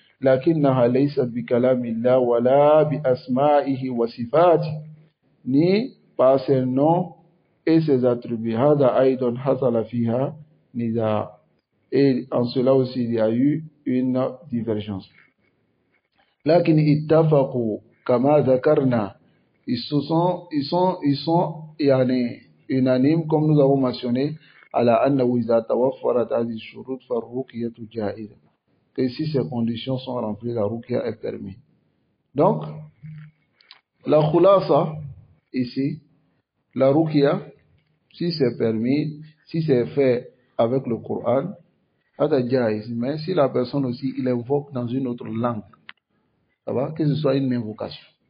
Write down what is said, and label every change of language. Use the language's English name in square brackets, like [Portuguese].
[Arabic] لكنها ليست بكلام الله ولا بأسمائه وصفاته [French] ni par ses noms et ses attributs. [Arabic] هذا أيضا حصل فيها نزاع. [French] Et en cela aussi il y a eu une divergence. [Arabic] لكن اتفقوا كما ذكرنا. [French] Ils sont [Arabic] يعني [French] unanimes comme nous avons mentionné [Arabic] على أنه إذا توفرت هذه الشروط فالرقية جائزة. [French] Et si ces conditions sont remplies, la ruqya est permise. Donc, la khulasa, ici, la ruqya, si c'est permis, si c'est fait avec le Coran, mais si la personne aussi, il invoque dans une autre langue, ça va, que ce soit une invocation.